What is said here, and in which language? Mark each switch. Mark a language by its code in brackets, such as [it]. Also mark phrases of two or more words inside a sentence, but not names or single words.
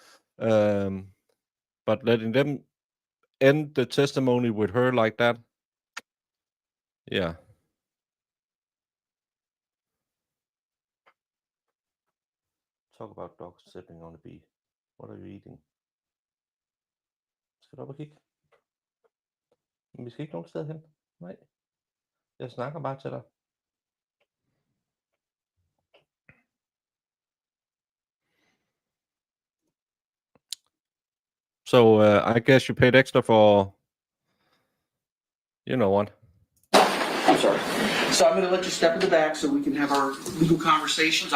[en] But letting them end the testimony with her like that, yeah. Talk about dogs sitting on a bee. What are you eating? [da] Skal du op og kigge? Men vi skal ikke nogen sted hen. Nej. Jeg snakker bare til dig. [en] So I guess you paid extra for, you know what? I'm sorry. So I'm going to let you step in the back so we can have our legal conversations.